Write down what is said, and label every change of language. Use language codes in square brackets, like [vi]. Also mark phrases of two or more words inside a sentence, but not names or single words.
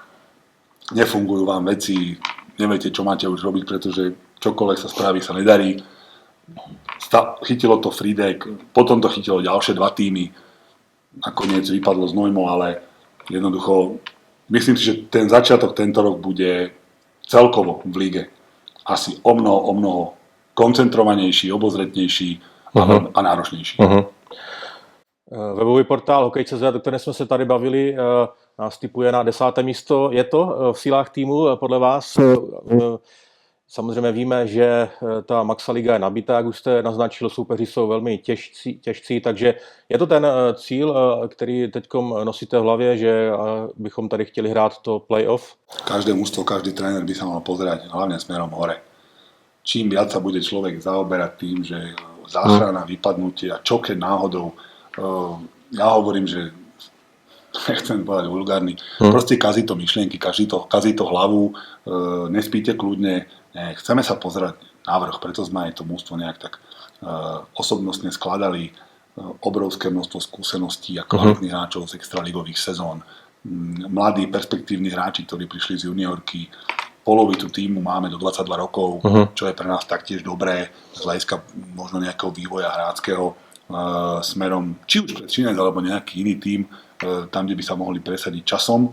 [sk] Nefungujú vám veci, neviete, čo máte už robiť, pretože čokoľvek sa spraví, sa nedarí. Chytilo to Fridek, potom to chytilo ďalšie 2 týmy. Nakoniec vypadlo z Nojmo, ale jednoducho myslím si, že ten začiatok tento rok bude celkovo v lige asi o mnoho koncentrovanejší, obozretnější a náročnější. [cs] Webový portál Hokej.cz, o kterém jsme se tady bavili, nás tipuje na 10. místo. Je to v silách týmu podle vás? Samozřejmě víme, že ta Maxa Liga je nabitá, jak už jste naznačil, soupeři jsou velmi těžcí, takže je to ten cíl, který teďkom nosíte v hlavě, že bychom tady chtěli hrát to playoff? [sk] Každé mužstvo, každý tréner by sa mal pozerať hlavne smerom hore. Čím viac sa bude človek zaoberať tým, že záchrana, vypadnutie a čo keď náhodou, ja hovorím, že nechcem povedať vulgárny, proste kazí to myšlienky, kazí to hlavu, nespíte kľudne, chceme sa pozerať návrh, preto sme aj to mužstvo nejak tak osobnostne skladali, obrovské množstvo skúseností a kvalitných hráčov z extraligových sezón, mladí, perspektívni hráči, ktorí prišli z juniorky, polovicu týmu máme do 22 rokov, čo je pre nás taktiež dobré z hľadiska možno nejakého vývoja hráčskeho smerom, či už pre Činec alebo nejaký iný tím, tam, kde by sa mohli presadiť časom.